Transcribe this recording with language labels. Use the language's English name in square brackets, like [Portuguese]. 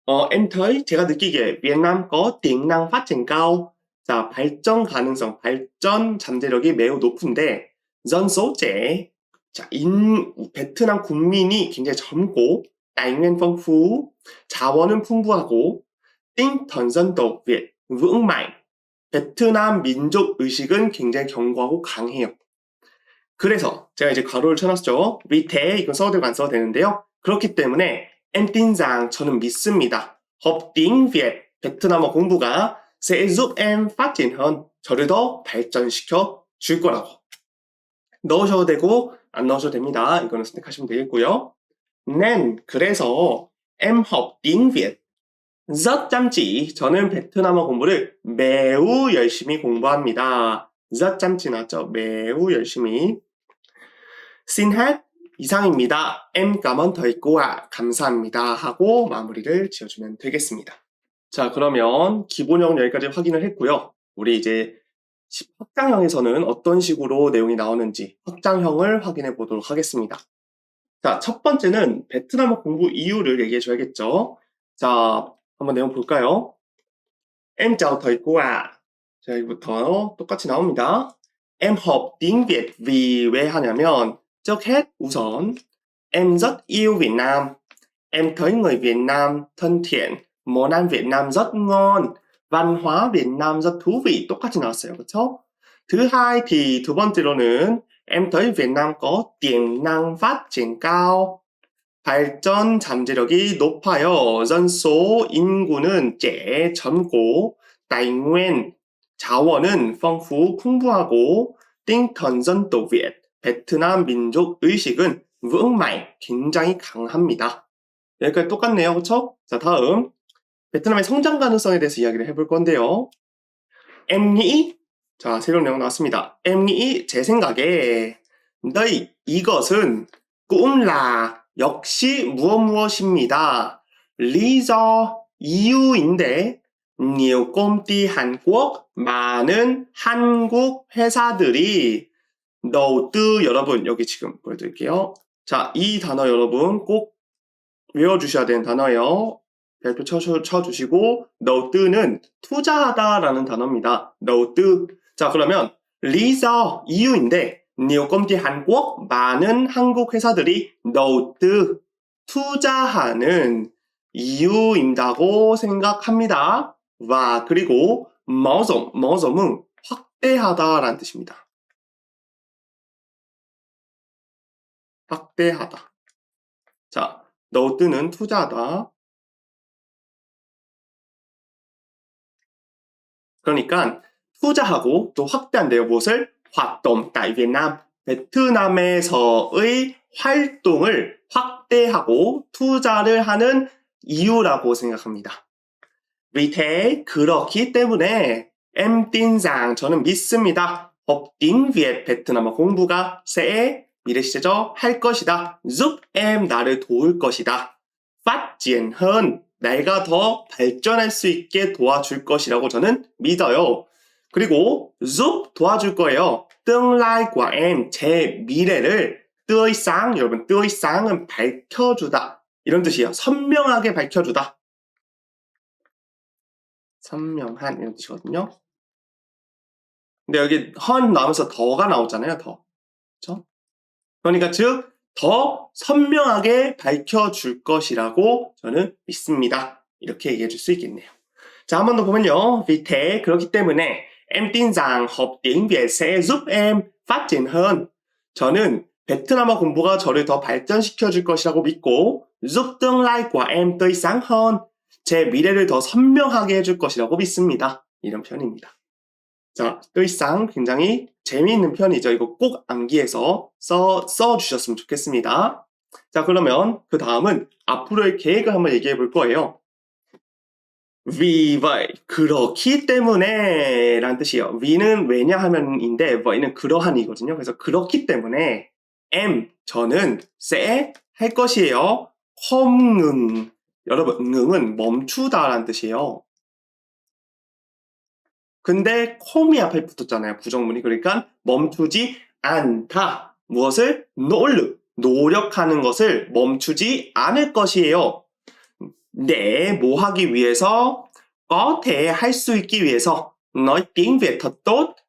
[Vietnamese] em thấy [Korean] 제가 느끼기에 베트남 [Vietnamese] có tiềm năng phát triển cao. [Korean] 자, 발전 가능성, 발전 잠재력이 매우 높은데 [Vietnamese] dân số trẻ. [Korean] 자, 베트남 국민이 굉장히 젊고 [Vietnamese] tài nguyên phong phú, [Korean] 자원은 풍부하고 [Vietnamese] tinh thần dân tộc Việt vững mạnh. [Korean] 베트남 민족 의식은 굉장히 견고하고 강해요. 그래서 제가 이제 괄호를 쳐놨죠. 밑에 이건 써도 되고 안 써도 되는데요. 그렇기 때문에 [Vietnamese] em tin rằng [Korean] 저는 믿습니다. [Vietnamese] học tiếng Việt [Korean] 베트남어 공부가 [Vietnamese] sẽ giúp em phát triển hơn. [Korean] 저를 더 발전시켜 줄 거라고. 넣으셔도 되고 안 넣으셔도 됩니다. 이거는 선택하시면 되겠고요. [Vietnamese] nên [Korean] 그래서 [Vietnamese] em học tiếng Việt rất chăm chỉ. [Korean] 저는 베트남어 공부를 매우 열심히 공부합니다. [Vietnamese] rất chăm chỉ [Korean] 나왔죠? 매우 열심히. [Vietnamese] xin hết [Korean] 이상입니다. [Vietnamese] em cảm ơn thầy cô ạ. [Korean] 감사합니다. 하고 마무리를 지어주면 되겠습니다. 자, 그러면 기본형 여기까지 확인을 했고요. 우리 이제 확장형에서는 어떤 식으로 내용이 나오는지 확장형을 확인해 보도록 하겠습니다. 자, 첫 번째는 베트남어 공부 이유를 얘기해 줘야겠죠. 자, 한번 내용 볼까요? [Vietnamese] Em chào thầy cô ạ. [Korean] 자, 여기부터 똑같이 나옵니다. [Vietnamese] Em học tiếng Việt vì [Korean] 왜 하냐면 [Vietnamese] trước hết [Korean] 우선 [Vietnamese] em rất yêu Việt Nam. Em thấy người Việt Nam thân thiện, món ăn Việt Nam rất ngon, văn hóa Việt Nam rất thú vị. [Korean] 똑같이 나왔어요. 그렇죠? [Vietnamese] thứ hai thì [Korean] 두 번째로는 [Vietnamese] em thấy Việt Nam có tiềm năng phát triển cao. [Korean] 발전 잠재력이 높아요. [Vietnamese] dân số [Korean] 인구는 [Vietnamese] trẻ, 젊고 tài nguyên [Korean] 자원은 [Vietnamese] phong phú, [Korean] 풍부하고 [Vietnamese] tinh thần dân tộc Việt [Korean] 베트남 민족 의식은 [Vietnamese] vững mạnh, [Korean] 굉장히 강합니다. 여기까지 똑같네요. 그렇죠? 자, 다음 베트남의 성장 가능성에 대해서 이야기를 해볼 건데요. [Vietnamese] Em nghĩ [Korean] 자, 새로운 내용 나왔습니다. Em nghĩ 제 생각에 [Vietnamese] đây [Korean] 이것은 [Vietnamese] cũng là [Korean] 역시 무엇입니다. [Vietnamese] lý do 이유인데 nhiều công ty Hàn Quốc [Korean] 많은 한국 회사들이 [Vietnamese] đầu tư [Korean] 여러분 여기 지금 보여드릴게요. 자, 이 단어 여러분 꼭 외워주셔야 되는 단어예요. 별표 쳐주시고 đầu tư 는 투자하다라는 단어입니다. [Vietnamese] đầu tư. [Korean] 자, 그러면 [Vietnamese] lý do [Korean] 이유인데 [Vietnamese] nhiều công ty Hàn Quốc [Korean] 많은 한국 회사들이 đầu tư 투자하는 이유인다고 생각합니다. 와, 그리고 mở rộng 은 확대하다라는 뜻입니다. 확대하다. 자, đầu tư 는 투자하다. 그러니까 투자하고 또 확대한대요. 무엇을? [Vietnamese] 활동 tại Việt Nam. [Korean] 베트남에서의 활동을 확대하고 투자를 하는 이유라고 생각합니다. [Vietnamese] vì thế, [Korean] 그렇기 때문에 [Vietnamese] em tin rằng [Korean] 저는 믿습니다. [Vietnamese] học tiếng Việt [Korean] 베트남어 공부가 sẽ 미래 시제죠. 할 것이다. [Vietnamese] giúp em [Korean] 나를 도울 것이다. [Vietnamese] phát triển hơn [Korean] 내가 더 발전할 수 있게 도와줄 것이라고 저는 믿어요. 그리고 giúp 도와줄 거예요. [Vietnamese] tương lai của em [Korean] 제 미래를 [Vietnamese] tươi sáng 여러분 tươi sáng [Korean] 은 밝혀주다 이런 뜻이에요. 선명하게 밝혀주다. 선명한 이런 뜻이거든요. 근데 여기 헌 나오면서 더가 나오잖아요. 더. 그렇죠? 그러니까 즉 더 선명하게 밝혀줄 것이라고 저는 믿습니다. 이렇게 얘기해 줄 수 있겠네요. 자, 한 번 더 보면요. [Vietnamese] vì thế [Korean] 그렇기 때문에 [Vietnamese] em tin rằng học tiếng Việt sẽ giúp em phát triển hơn. [Korean] 저는 베트남어 공부가 저를 더 발전시켜 줄 것이라고 믿고 [Vietnamese] giúp tương lai của em tươi sáng hơn. [Korean] 제 미래를 더 선명하게 해줄 것이라고 믿습니다. 이런 표현입니다. 자, tươi sáng 굉장히 재미있는 표현이죠. 이거 꼭 암기해서 써주셨으면 좋겠습니다. 자, 그러면 그 다음은 앞으로의 계획을 한번 얘기해 볼 거예요. [Vietnamese] vì vậy, [Korean] 그렇기 때문에 라는 뜻이에요. 위는 왜냐하면인데 왜는 그러한이거든요. 그래서 그렇기 때문에 em, 저는 sẽ 할 것이에요. [Vietnamese] không ngừng. [Korean] 여러분, ngừng 은 멈추다라는 뜻이에요. 근데 콤이 앞에 붙었잖아요. 부정문이. 그러니까 멈추지 않다. 무엇을? 노력하는 것을 멈추지 않을 것이에요. 네, 뭐 하기 위해서? [Vietnamese] có thể [Korean] 할 수 있기 위해서 [Vietnamese] nói tiếng Việt thật tốt.